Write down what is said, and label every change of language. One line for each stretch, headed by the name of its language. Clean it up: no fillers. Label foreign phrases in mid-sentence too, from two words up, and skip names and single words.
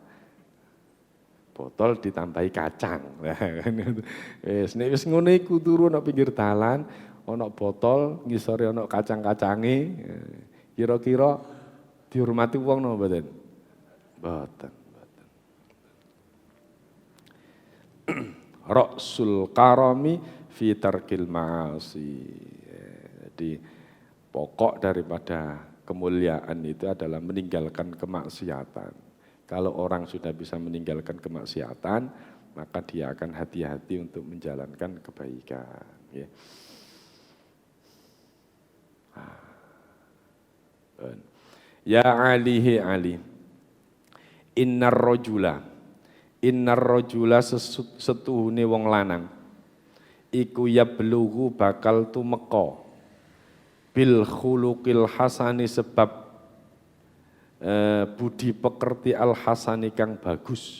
Javanese: Botol ditambahi kacang. Nek wis ngono iku turu nang pinggir dalan, ana botol, ngisore ana kacang-kacange. Kira-kira dihormati wong napa mboten? Mboten.
Arabic: رأس الكرام في ترك المعاصي.
Indonesian: Jadi pokok daripada kemuliaan itu adalah meninggalkan kemaksiatan. Kalau orang sudah bisa meninggalkan kemaksiatan, maka dia akan hati-hati untuk menjalankan kebaikan.
Arabic: يا آله علي، إن الرجل
Javanese: setuhune wong lanang, iku yablughu bakal tumeka
Arabic: بالخلق الحسن
Javanese: sebab budi pekerti
Arabic: الحسن
Javanese: kang bagus.